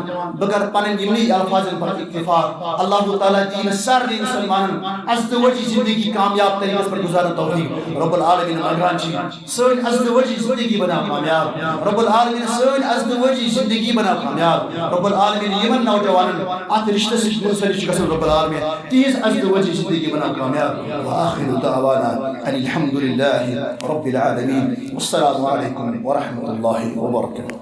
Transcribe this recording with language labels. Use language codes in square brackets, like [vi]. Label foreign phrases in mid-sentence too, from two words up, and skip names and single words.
[ks] بہٕ کرٕ پنٕنۍ یِمنٕے الفاظن پٮ۪ٹھ اکتفا اللہ تعالیٰ دِیہِ سارنٕے مُسلمانن ازدوجی زندگی کامیاب طریقس پٮ۪ٹھ گزارن توفیق [ar] رب العالمین [ks] منگان چھِ سٲنۍ ازدوجی زندگی بناو کامیاب [ar] رب العالمین [ks] سٲنۍ ازدوجی زندگی بناو کامیاب [ar] رب العالمین [ks] یِمن نوجوانن اتھ رشتس سۭتۍ منسلک چھِ گژھان [ar] رب العالمین [ks] تہنٛز ازدوجی زندگی بناو کامیاب [ar] وآخر دعوانا ان الحمد للہ رب العالمین والسلام علیکم ورحمۃ اللہ وبرکاتہ.